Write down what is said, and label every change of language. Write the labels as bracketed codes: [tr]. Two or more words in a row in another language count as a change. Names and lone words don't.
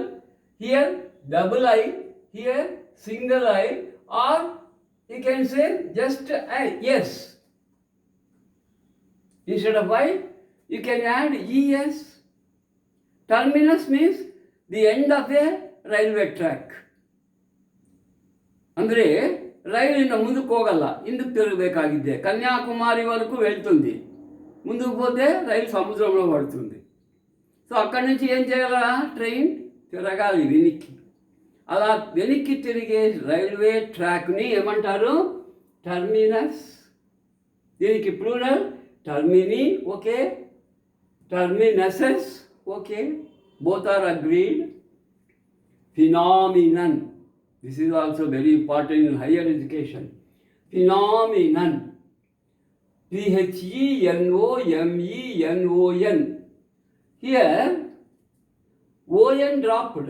[en] Here double I, here single I, or you can say just I, yes. Instead of I, you can add ES. Terminus means the end of a railway track. [kn] ಅಂದರೆ ರೈಲಿನ ಮುಂದಕ್ಕೆ ಹೋಗಲ್ಲ, ಹಿಂದಕ್ಕೆ ತಿರುಗಬೇಕಾಗಿದ್ದೆ. [te] ಕನ್ಯಾಕುಮಾರಿ వరకు వెళ్తుంది, ముందుకు పోతే రైలు సముద్రంలో పడుతుంది. సో అక్కడి నుంచి ఏం చేయాలా? ట్రైన్ తిరగాలి వెనక్కి. అలా వెనక్కి తిరిగే రైల్వే ట్రాక్ని ఏమంటారు? టర్మినస్. దీనికి ప్లూరల్ టర్మినీ. ఓకే, టర్మినసెస్. ఓకే, [en] both are agreed. Phenomenon. This is also very important in higher education. Phenomenon. PHENOMENON. Here, ON dropped.